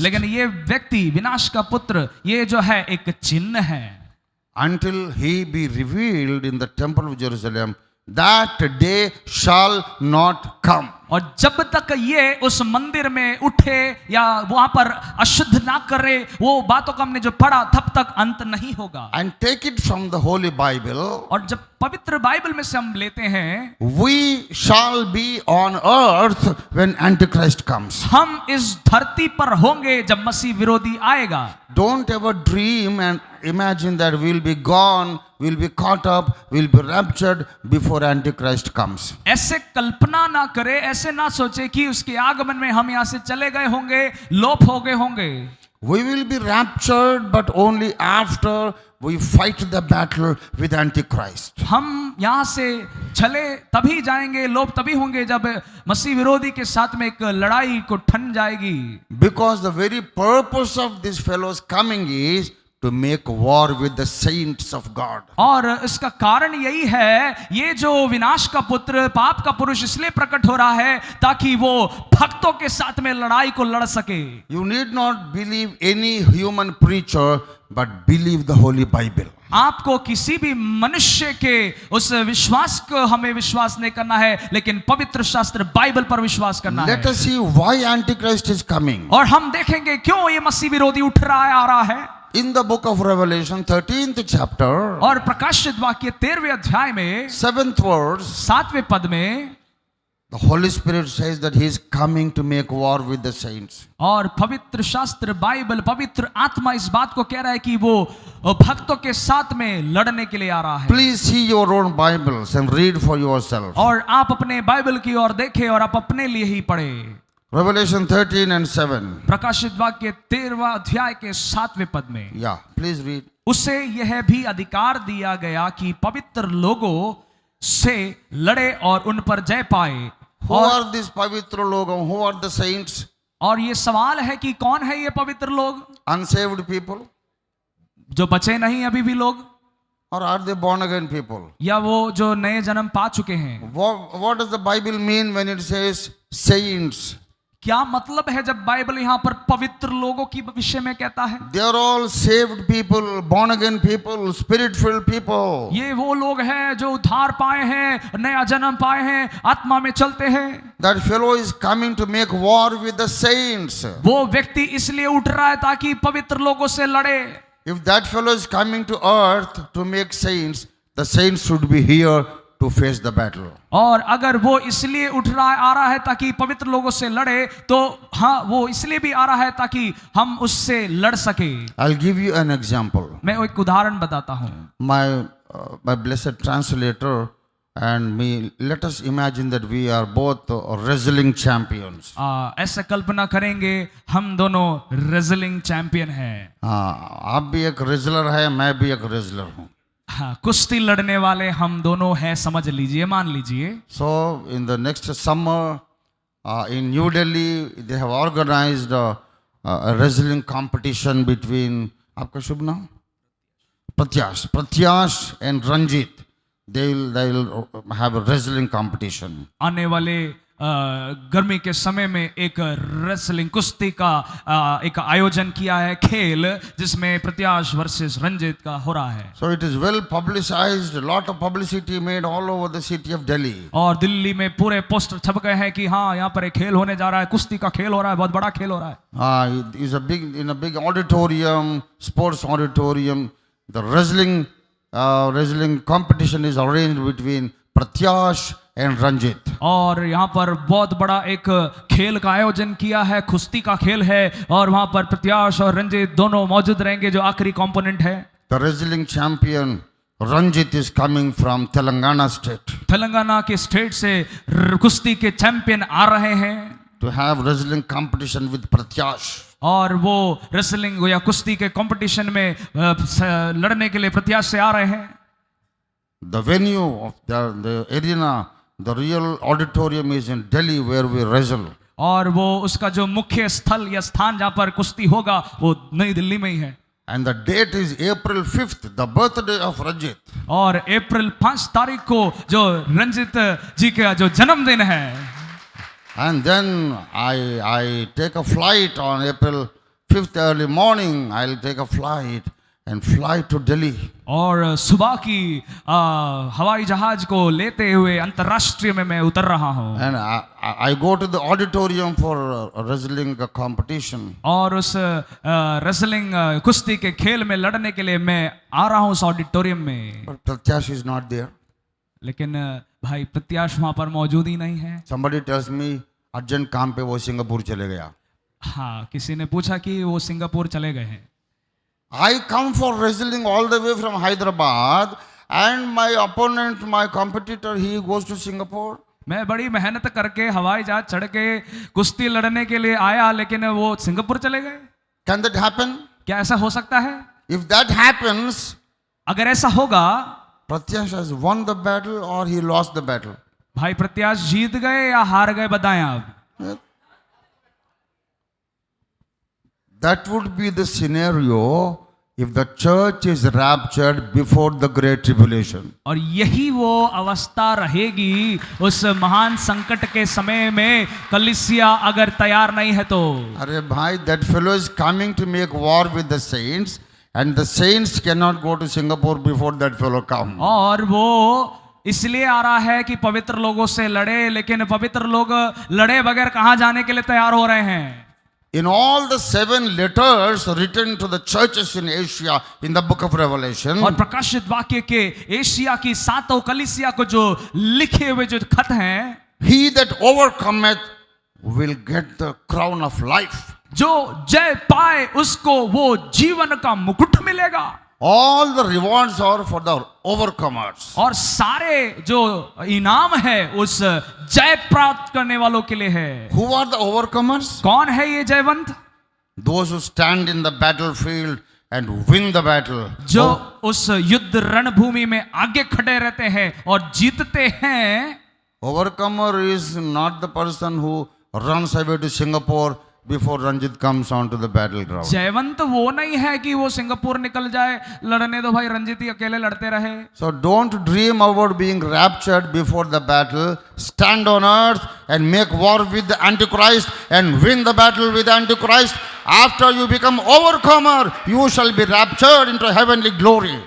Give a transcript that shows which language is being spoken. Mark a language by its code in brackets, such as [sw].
[hi] लेकिन ये व्यक्ति विनाश का पुत्र ये जो है एक चिन्ह है। [en] Until he be revealed in the temple of Jerusalem, that day shall not come. [hi] और जब तक ये उस मंदिर में उठे या वहां पर अशुद्ध ना करे, वो बातों को हमने जो पढ़ा तब तक अंत नहीं होगा। [en] And take it from the Holy Bible, [hi] और जब पवित्र बाइबल में से हम लेते हैं, [en] we shall be on earth when Antichrist comes. [hi] हम इस धरती पर होंगे जब मसीह विरोधी आएगा। [en] Don't ever dream and imagine that we'll be gone, we'll be caught up, we'll be raptured before Antichrist comes. [hi] ऐसे कल्पना ना करे, ऐसे ना सोचे कि उसके आगमन में हम यहाँ से चले गए होंगे, लोप हो गए होंगे। [en] We will be raptured, but only after we fight the battle with Antichrist. [hi] हम यहाँ से चले तभी जाएंगे, लोप तभी होंगे जब मसीह विरोधी के साथ में एक लड़ाई को ठन जाएगी। [en] Because the very purpose of this fellow's coming is to make war with the saints of God. [hi] और इसका कारण यही है, ये जो विनाश का पुत्र पाप का पुरुष इसलिए प्रकट हो रहा है ताकि वो भक्तों के साथ में लड़ाई को लड़ सके। [en] You need not believe any human preacher, but believe the Holy Bible. [hi] आपको किसी भी मनुष्य के उस विश्वास को हमें विश्वास नहीं करना है, लेकिन पवित्र शास्त्र बाइबल पर विश्वास करना है। [en] Let us see why Antichrist is coming. [hi] और हम देखेंगे क्यों ये मसीह विरोधी उठ रहा है, आ रहा है। [en] In the book of Revelation, 13th chapter, [hi] और प्रकाशित वाक्य 13वें अध्याय में [en] 7th verse, [hi] 7वें पद में [en] the Holy Spirit says that He is coming to make war with the saints. [hi] और पवित्र शास्त्र बाइबल पवित्र आत्मा इस बात को कह रहा है कि वो भक्तों के साथ में लड़ने के लिए आ रहा है। [en] Please see your own Bibles and read for yourself. [hi] और आप अपने बाइबल की ओर देखें और आप अपने लिए ही पढ़ें। [en] Revelation 13 and 7. [hi] प्रकाशित वाक्य 13वां अध्याय के 7वें पद में, [en] Yeah, please read. [hi] उसे यह भी अधिकार दिया गया कि पवित्र लोगों से लड़े और उन पर जय पाए। [en] Who are these pavitra logam? Who are the saints? [hi] और ये सवाल है कि कौन है ये पवित्र लोग? [en] Unsaved people? [hi] जो बचे नहीं अभी भी लोग, [en] Or are they born again people? [hi] या वो जो नए जन्म पा चुके हैं? [en] What does the Bible mean when it says saints? [hi] क्या मतलब है जब बाइबल यहाँ पर पवित्र लोगों की विषय में कहता है? [en] They are all saved people, born again people, spirit-filled people. [hi] ये वो लोग हैं जो उद्धार पाए हैं, नया जन्म पाए हैं, आत्मा में चलते हैं। [en] That fellow is coming to make war with the saints. [hi] वो व्यक्ति इसलिए उठ रहा है ताकि पवित्र लोगों से लड़े। [en] If that fellow is coming to earth to make saints, the saints should be here to face the battle. [hi] और अगर वो इसलिए उठ रहा है, आ रहा है ताकि पवित्र लोगों से लड़े, तो हाँ वो इसलिए भी आ रहा है ताकि हम उससे लड़ सके। [en] I'll give you an example. [hi] मैं एक उदाहरण बताता हूँ। [en] My blessed translator and me, let us imagine that we are both wrestling champions. [hi] ऐसे कल्पना करेंगे हम दोनों रेसलिंग चैंपियन हैं। आप भी एक रेसलर है, मैं भी एक रेसलर हूँ। हाँ, कुश्ती लड़ने वाले हम दोनों हैं, समझ लीजिए, मान लीजिए। [en] So in the next summer in New Delhi they have organized a wrestling competition between, [hi] आपका शुभ नाम? [en] Pratyash and Ranjit. They'll have a wrestling competition. [hi] आने वाले गर्मी के समय में एक रेसलिंग कुश्ती का एक आयोजन किया है, खेल, जिसमें प्रत्याश वर्सेस रंजित का हो रहा है। [en] So it is well publicized, a lot of publicity made all over the city of Delhi. [hi] और दिल्ली में पूरे पोस्टर छप गए हैं कि हाँ यहाँ पर एक खेल होने जा रहा है, कुश्ती का खेल हो रहा है, बहुत बड़ा खेल हो रहा है। [en] It is in a big auditorium, sports auditorium. The wrestling wrestling competition is arranged between Pratyash and Ranjit. [hi] और यहाँ पर बहुत बड़ा एक खेल का आयोजन किया है, कुश्ती का खेल है, और वहाँ पर प्रत्याश और रंजीत दोनों मौजूद रहेंगे जो आखिरी कंपोनेंट है। [en] The wrestling champion Ranjit is coming from Telangana state [hi] Telangana के स्टेट से कुश्ती के चैंपियन आ रहे हैं [en] to have wrestling competition with Pratyash. [hi] और वो रेसलिंग या कुश्ती के कंपटीशन में लड़ने के लिए प्रत्याश से आ रहे हैं। [en] The venue of the arena, the real auditorium is in Delhi where we wrestle. [hi] और वो उसका जो मुख्य स्थल या स्थान जहाँ पर कुश्ती होगा वो नई दिल्ली में ही है। [en] And the date is April 5th, the birthday of Ranjit. [hi] और अप्रैल 5 तारीख को जो रंजित जी का जो जन्मदिन है। [en] And then I take a flight on April 5th early morning. I'll take a flight and fly to Delhi. [hi] और सुबह की हवाई जहाज को लेते हुए अंतर्राष्ट्रीय में मैं उतर रहा हूँ। [en] And I go to the auditorium for a wrestling competition. [hi] और उस रेसलिंग कुश्ती के खेल में लड़ने के लिए मैं आ रहा हूँ उस ऑडिटोरियम में। [en] But Pratyash is not there. [hi] लेकिन भाई प्रत्याश वहाँ पर मौजूद ही नहीं है। [en] Somebody tells me [hi] अर्जेंट काम पे वो सिंगापुर चले गया। हाँ, किसी ने पूछा कि वो सिंगापुर चले गए हैं। [en] I come for wrestling all the way from Hyderabad, and my opponent, my competitor, he goes to Singapore. [hi] मैं बड़ी मेहनत करके हवाई जहाज चढ़ के कुश्ती लड़ने के लिए आया, लेकिन वो सिंगापुर चले गए। [en] Can that happen? [hi] क्या ऐसा हो सकता है? [en] If that happens, [hi] अगर ऐसा होगा, [en] Pratyash has won the battle or he lost the battle. [hi] भाई प्रत्याश जीत गए या हार गए, बताएं आप। [en] That would be the scenario if the church is raptured before the great tribulation. [hi] और यही वो अवस्था रहेगी उस महान संकट के समय में, कलीसिया अगर तैयार नहीं है तो। अरे भाई, [en] that fellow is coming to make war with the saints, and the saints cannot go to Singapore before that fellow come. [hi] और वो इसलिए आ रहा है कि पवित्र लोगों से लड़े, लेकिन पवित्र लोग लड़े बगैर कहाँ जाने के लिए तैयार हो रहे हैं? [en] In all the 7 letters written to the churches in Asia in the book of Revelation, [hi] और प्रकाशित वाक्य के एशिया की 7 कलीसिया को जो लिखे हुए जो खत हैं, [en] he that overcometh will get the crown of life. [hi] जो जय पाए उसको वो जीवन का मुकुट मिलेगा। [en] All the rewards are for the overcomers. [hi] और सारे जो इनाम है उस जय प्राप्त करने वालों के लिए है। [en] Who are the overcomers? [hi] कौन है ये जयवंत? [en] Those who stand in the battlefield and win the battle. [hi] जो उस युद्ध रणभूमि में आगे खड़े रहते हैं और जीतते हैं। [en] Overcomer is not the person who runs away to Singapore before Ranjit comes onto the battleground. [hi] जयवंत वो नहीं है कि वो सिंगापुर निकल जाए, लड़ने दो भाई, रंजित ही अकेले लड़ते रहे। [en] So don't dream about being raptured before the battle. Stand on earth and make war with the Antichrist and win the battle with the Antichrist. After you become overcomer, you shall be raptured into heavenly glory.